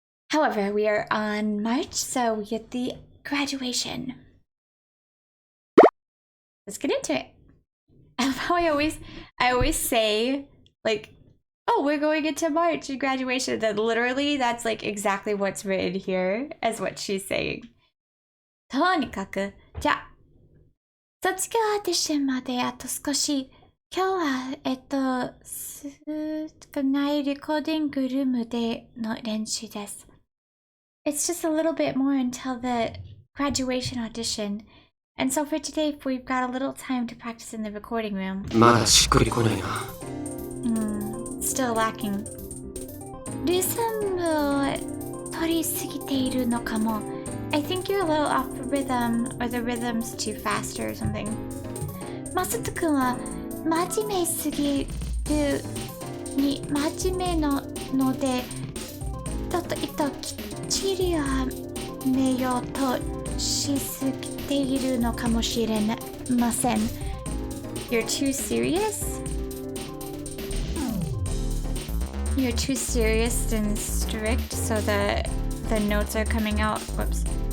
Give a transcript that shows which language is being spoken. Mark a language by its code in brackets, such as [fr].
[en] However, we are on March, so we get the graduation. Let's get into it. I love how I always say, like, oh, we're going into March and graduation. That literally, that's like exactly what's written here as what she's saying. [ja] とにかく、じゃあ、卒業オーディションまであと少し。今日は、少ないレコーディングルームでの練習です。 [en] It's just a little bit more until the graduation audition. And so for today, we've got a little time to practice in the recording room. [ja] まだしっくりこないな。 [en] Still lacking. [ja] リズムを取りすぎているのかも。 [en] I think you're a little off the rhythm, or the rhythm's too fast or something. [ja] マサト君は真面目すぎるに真面目ので、ちょっときっちりはめようとしすぎているのかもしれません。 [en] You're too serious? You're too serious and strict, so the notes are coming out. Whoops.